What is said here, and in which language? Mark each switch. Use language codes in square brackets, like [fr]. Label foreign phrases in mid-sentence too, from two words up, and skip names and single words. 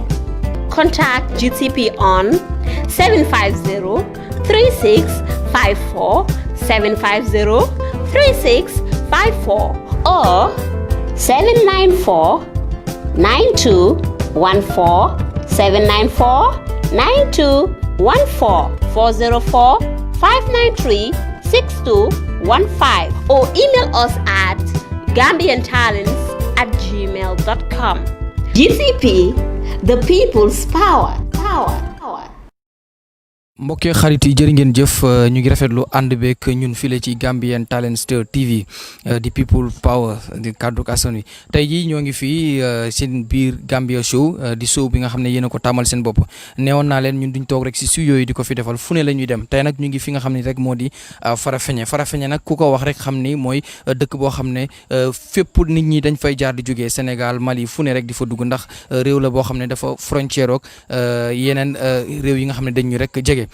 [en] Contact GTP on 750-3654, 750-3654 or 794-9214, 794-9214, 404-593-6215 or email us at gambiantalents@gmail.com. GTP, the people's power. [wo] mbokk xarit yi jërë ngeen jëf ñu ngi rafetlu ànd beek ñun file ci Gambian Talents TV di [en] people power [wo] di kaddu askan wi tey jii ñoo ngi fii seen biir Gambia show di show bi nga xam ne yéen a ko tàmmal seen bopp neewoon naa leen ñun duñ toog rek si studio yi di ko fi defal fu ne la ñuy dem tey nag ñu ngi fi nga xam ne rek moo di Farafenni nag ku ko wax rek xam ni mooy dëkk boo xam ne fépp nit ñi dañ fay jaar di jógee Sénégal Mali fu ne rek di fa dugg ndax réew la boo xam ne dafa frontière ak yeneen réew yi nga xam ne dañ ñu rek jege.